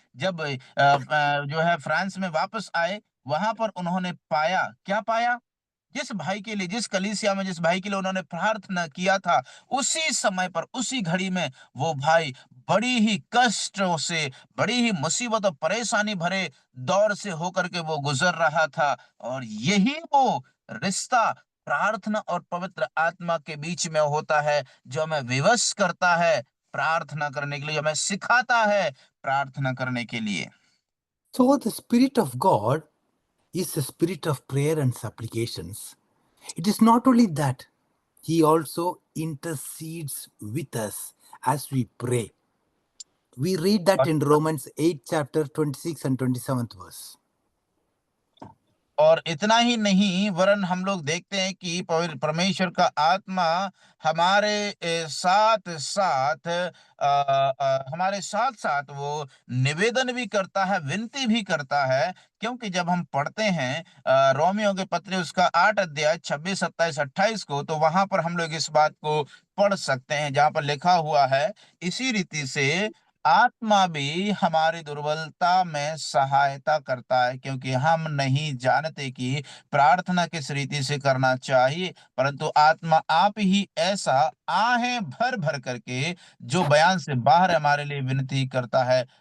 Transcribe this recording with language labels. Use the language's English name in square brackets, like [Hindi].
[Hindi] जब जो है फ्रांस में वापस आए, वहां पर उन्होंने पाया, क्या पाया, जिस भाई के लिए, जिस कलीसिया में जिस भाई के लिए उन्होंने प्रार्थना किया था, उसी समय पर उसी घड़ी में वो भाई बड़ी ही कष्टों से, बड़ी ही मुसीबत और परेशानी भरे दौर से होकर के वो गुजर रहा था। और यही वो रिश्ता प्रार्थना और पवित्र आत्मा के बीच में होता है, जो हमें विवश करता है प्रार्थना करने के लिए, हमें सिखाता है प्रार्थना करने के लिए। [English] So the Spirit of God is the spirit of prayer and supplications. It is not only that, He also intercedes with us as we pray. We read that in Romans 8, chapter 26 and 27th verse. [Hindi] और इतना ही नहीं, वरन हम लोग देखते हैं कि परमेश्वर का आत्मा हमारे साथ साथ हमारे साथ साथ वो निवेदन भी करता है, विनती भी करता है। क्योंकि जब हम पढ़ते हैं रोमियो के पत्र उसका 8 अध्याय 26, 27, 28 को, तो वहां पर हम लोग इस बात को पढ़ सकते हैं, जहां पर लिखा हुआ है, इसी रीति से आत्मा भी हमारी दुर्बलता में सहायता करता है, क्योंकि हम नहीं जानते कि प्रार्थना किस रीति से करना चाहिए, परंतु आत्मा आप ही ऐसा आहें भर भर करके जो बयान से बाहर हमारे लिए विनती करता है।